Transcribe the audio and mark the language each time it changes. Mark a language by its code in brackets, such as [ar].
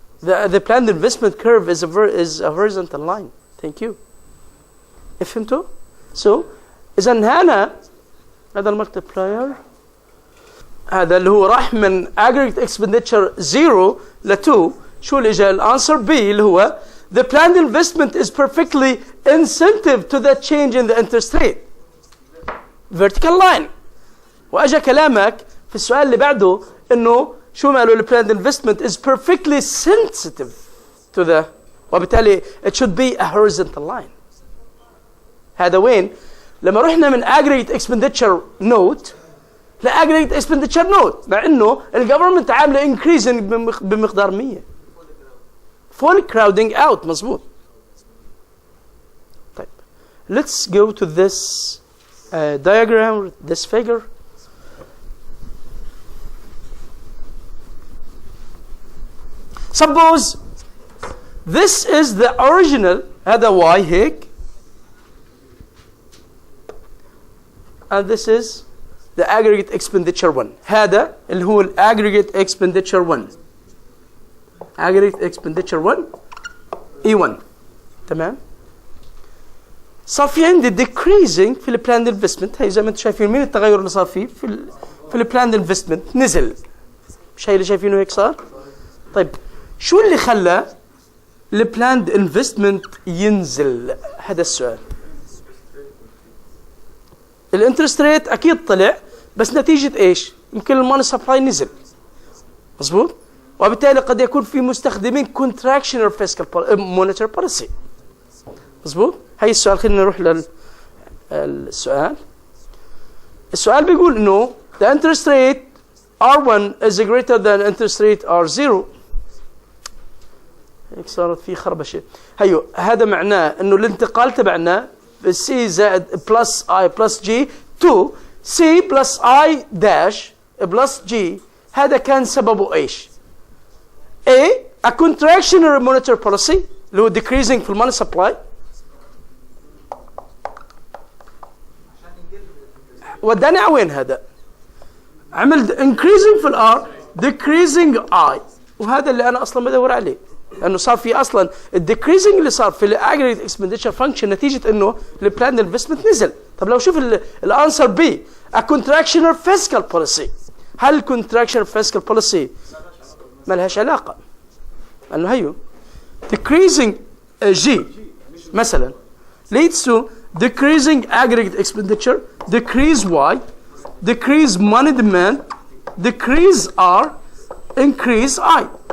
[en] The planned investment curve is a horizontal line. Thank you. [ar] فهمتوا؟ So إذا هنا هذا الملتبلاير هذا اللي هو راح من aggregate expenditure 0 ل 2 شو اللي جاء الانسر بي اللي هو [en] the planned investment is perfectly incentive to the change in the interest rate. Vertical line. [ar] واجا كلامك في السؤال اللي بعده انه شو ماله ال [en] planned investment is perfectly sensitive to the وبالتالي it should be a horizontal line. [ar] هذا وين؟ لما رحنا من aggregate expenditure note ل aggregate expenditure note مع انه الجفرمنت عامله increasing بمقدار 100. [en] full crowding out. مظبوط. طيب let's go to this diagram, this figure. Suppose this is the original هذا y هيك and this is the aggregate expenditure 1. [ar] هذا اللي هو aggregate expenditure 1. [en] aggregate expenditure 1 E1. [ar] تمام؟ صار في عندي decreasing في ال planned investment. هي زي ما انتم شايفين مين التغير اللي صار فيه في ال planned investment نزل. مش هي اللي شايفينه هيك صار؟ طيب شو اللي خلى ال planned investment ينزل؟ هذا السؤال. الانترست ريت اكيد طلع بس نتيجه ايش؟ يمكن الماني سبلاي نزل. مظبوط؟ وبالتالي قد يكون في مستخدمين [en] contractional fiscal monetary policy. [ar] مظبوط؟ هي السؤال. خلينا نروح للسؤال. السؤال بيقول انه [en] the interest rate R1 is greater than interest rate R0. [ar] هيك صارت في خربشه. هيو هذا معناه انه الانتقال تبعنا C زائد plus I plus G to C plus I dash plus G. هذا كان سببه ايش؟ [en] A contractionary monetary policy [ar] اللي هو decreasing في الماني سبلاي. وداني على وين هذا؟ عمل increasing في الار decreasing I وهذا اللي انا اصلا بدور عليه. لانه صار في اصلا الديكريزنج اللي صار في الاجريجيت اكسبندتشر فانكشن نتيجه انه البلاند انفستمنت نزل. طب لو شوف الانسر بي [en] a contractional fiscal policy. هل الكونتراكشنال fiscal policy [ar] ما لهاش علاقه؟ لانه هيو [en] decreasing G مثلا leads to decreasing aggregate expenditure, decrease Y, decrease money demand, decrease R, increase I.